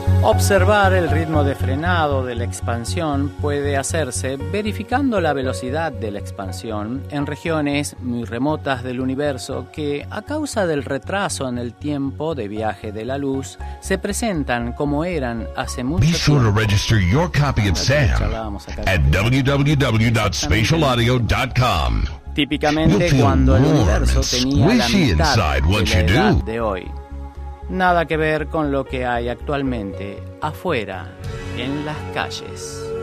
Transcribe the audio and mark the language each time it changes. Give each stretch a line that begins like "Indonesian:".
Spanish: Observar el ritmo de frenado de la expansión puede hacerse verificando la velocidad de la expansión en regiones muy remotas del universo que, a causa del retraso en el tiempo de viaje de la luz, se presentan como eran hace mucho tiempo.
English: Be sure to register your copy of Sam at www.spatialaudio.com.
Spanish: Típicamente cuando el universo tenía la mitad de la edad de hoy. Nada que ver con lo que hay actualmente afuera, en las calles.